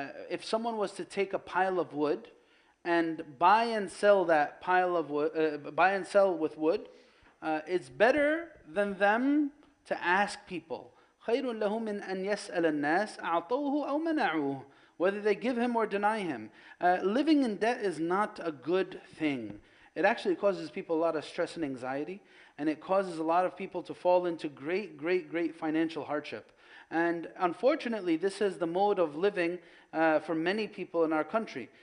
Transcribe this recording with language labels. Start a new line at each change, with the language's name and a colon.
English: If someone was to take a pile of wood and buy and sell that pile of wood, buy and sell with wood, it's better than them to ask people.
Arabic: خير له من أن يسأل الناس أعطوه أو منعوه.
English: Whether they give him or deny him. Living in debt is not a good thing. It actually causes people a lot of stress and anxiety, and it causes a lot of people to fall into great financial hardship. And unfortunately, this is the mode of living for many people in our country.